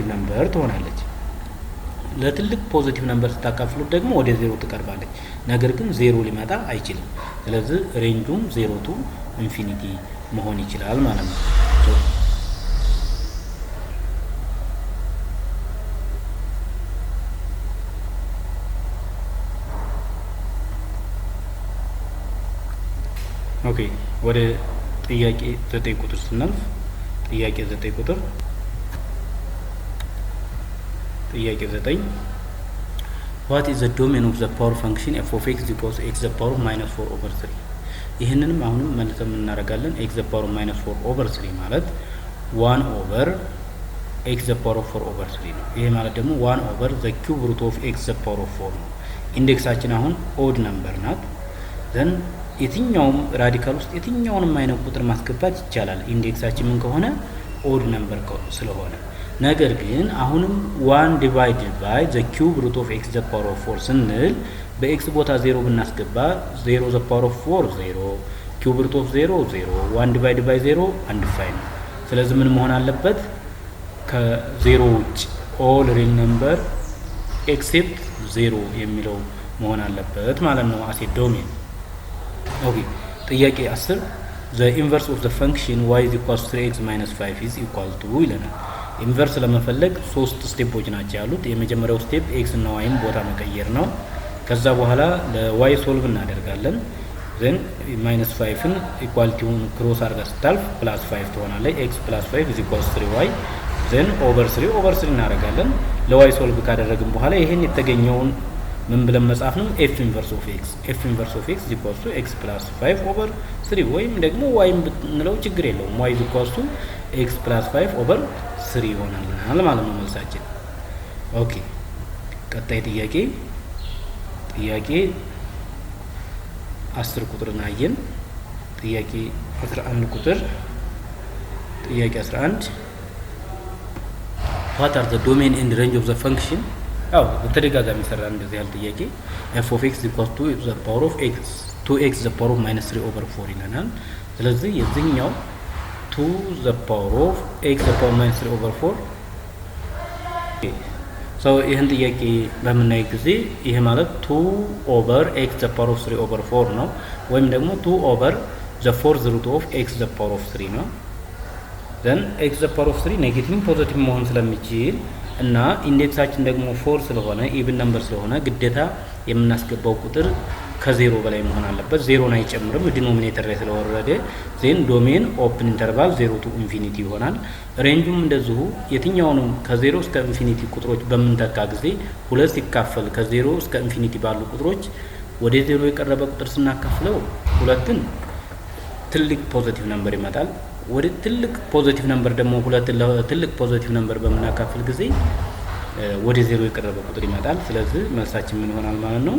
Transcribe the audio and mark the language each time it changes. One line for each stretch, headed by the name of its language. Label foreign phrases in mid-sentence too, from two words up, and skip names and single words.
Amharic: ነምበር ትሆናለች። ለትልቅ
English: positive number
Amharic: ስታካፍሉት ደግሞ ወደ 0 ትቀርባለች። ነገር ግን 0 ሊመጣ አይችልም። ስለዚህ ሬንጁም
English: 0 to infinity
Amharic: መሆን ይችላል ማለት ነው። ኦኬ ወደ ጥያቄ 9 ቁጥር ስናልፍ ጥያቄ 9 ቁጥር
English: ጥያቄ 9 what is the domain of the power function f of x equals x the power of minus 4 over 3
Amharic: ይሄንንም አሁንም መልሰን እናደርጋለን።
English: x the power of minus 4 over 3 ማለት 1 over x the power of 4 over 3
Amharic: ነው። ይሄ ማለት ደግሞ
English: 1 over the cube root of x the power of 4
Amharic: ነው። ኢንዴክሳችን አሁን
English: odd number
Amharic: ናት። ዘን የትኛውም ራዲካል ውስጥ የትኛውንም አይነት ቁጥር ማስገባት ይቻላል ኢንዴክሳችን ምን ከሆነ
English: odd number
Amharic: ስለሆነ። ነገር ግን አሁንም
English: 1 divided by the cube root of x the power of 4
Amharic: ስንል በኤክስ ቦታ 0 ብናስገባ
English: 0 the power of 4 0 cube root of 0 0 1 divided by 0 undefined
Amharic: ነው። ስለዚህ ምን መሆን አለበት? ከ0 ውጭ
English: all real number except 0
Amharic: የሚለው መሆን አለበት ማለት ነው
English: as a domain። ኦኬ ጥያቄ 10 the inverse of the function y is equal to 3x minus 5 is equal to
Amharic: ይለናል። ኢንቨርስ ለመፈለግ 3 ስቴፖች ናቸው ያሉት። የመጀመሪያው ስቴፕ x እና y ቦታ መቀየር ነው። ከዛ በኋላ ለy ሶልቭ እናደርጋለን። ዘን ማይነስ 5ን ኢኳሊቲውን ክሮስ አድርጋ ስታልፍ ፕላስ 5 ትሆናለች።
English: x plus 5 is equal to 3y
Amharic: ዘን ኦቨር 3 እናደርጋለን። ለy ሶልቭ ካደረግን በኋላ ይሄን የተገኘውን ምን ብለን መጻፍ ነው?
English: f inverse of x is equal to x plus 5 over 3
Amharic: ወይም ደግሞ y ብንለው ችግር የለውም።
English: y is equal to x plus 5 over 3
Amharic: ይሆናል ማለት ነው መልሳችን። ኦኬ ቀጣይ ጥያቄ 10 ቁጥርን አየን። ጥያቄ 11 ቁጥር ጥያቄ 11
English: what are the domain and range of the function
Amharic: በተደጋጋሚ ሰራን እንደዚህ ያለ ጥያቄ
English: f of x equals to the power of x 2x the power of minus 3 over 4
Amharic: ይለናል። ስለዚህ የዚህኛው
English: 2 the power of x the power minus 3 over 4
Amharic: ይህን ጥያቄ በምናይ ጊዜ ይሄ ማለት
English: 2 over x the power of 3 over 4
Amharic: ነው። ወይም ደግሞ
English: 2 over the fourth root of x the power of 3
Amharic: ነው።
English: then x the power of 3 negative positive
Amharic: መሆን ስለሚችል እና ኢንዴክሳችን ደግሞ 4 ስለሆነ
English: even number
Amharic: ስለሆነ ግዴታ የምናስገባው ቁጥር ከ0 በላይ መሆን አለበት። 0ን አይጨምርም ዲኖሚኔተር ላይ ስለወረደ
English: then domain open interval 0 to
Amharic: ኢንፊኒቲ ይሆናል። ሬንጁም እንደዚሁ የትኛውንም ከ0 እስከ ኢንፊኒቲ ቁጥሮች በምንተካ ጊዜ 2 ሲካፈል ከ0 እስከ ኢንፊኒቲ ባሉ ቁጥሮች ወደ 0 የቀረበ ቁጥር ስናካፍለው 2ን ትልቅ
English: positive number
Amharic: ይመጣል። ወደ ትልቅ
English: positive number
Amharic: ደግሞ 2 ለትልቅ
English: positive number
Amharic: በምናካፍል ጊዜ ወደ 0 የቀረበ ቁጥር ይመጣል። ስለዚህ መልሳችን ምን ይሆናል ማለት ነው?